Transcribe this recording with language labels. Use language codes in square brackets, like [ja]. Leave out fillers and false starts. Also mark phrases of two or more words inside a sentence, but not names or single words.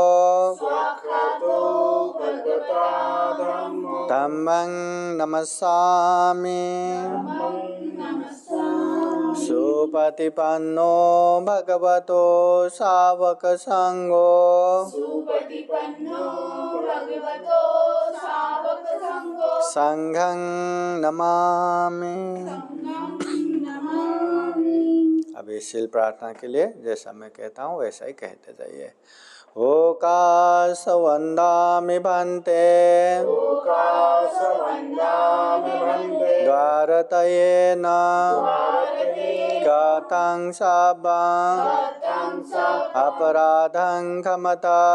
[pi] धम्मं नमस्सामि सुपतिपन्नो भगवतो सावक संघो संघं नमामि। [hi] अभी शील प्रार्थना के लिए जैसा मैं कहता हूँ वैसा ही कहते जाइए। [pi] ओकाश वंदामि भन्ते द्वारतयेन गतं सभां अपराधं क्षमता